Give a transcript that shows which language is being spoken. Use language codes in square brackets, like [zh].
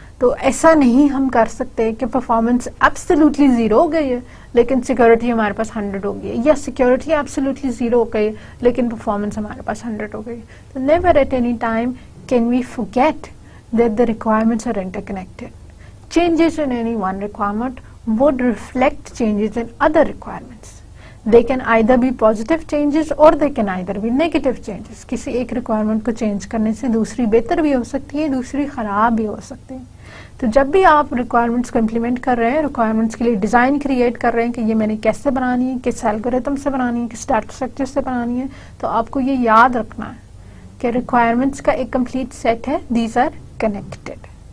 [ur] تو ایسا نہیں ہم کر سکتے کہ پرفارمنس ایبسلیوٹلی زیرو ہو گئی ہے لیکن سیکیورٹی ہمارے پاس 100 ہو گئی ہے, یا سیکیورٹی ایبسلیوٹلی زیرو ہو گئی لیکن پرفارمنس ہمارے پاس 100 ہو گئی. [en] تو never at any time can we forget that the requirements are interconnected. Changes in any one requirement would reflect changes in other requirements. They can either be positive changes or they can either be negative changes. [ur] کسی ایک requirement کو change کرنے سے دوسری بہتر بھی ہو سکتی ہے, دوسری خراب بھی ہو سکتی ہے. تو جب بھی آپ requirements کو implement کر رہے ہیں, requirements کے لیے ڈیزائن کریٹ کر رہے ہیں کہ یہ میں نے کیسے بنانی ہے, کس الگوریتم سے بنانی ہے, کس ڈاٹا اسٹرکچر سے بنانی ہے, تو آپ کو یہ یاد رکھنا ہے کہ requirements کا ایک کمپلیٹ سیٹ ہے, [en] these are connected.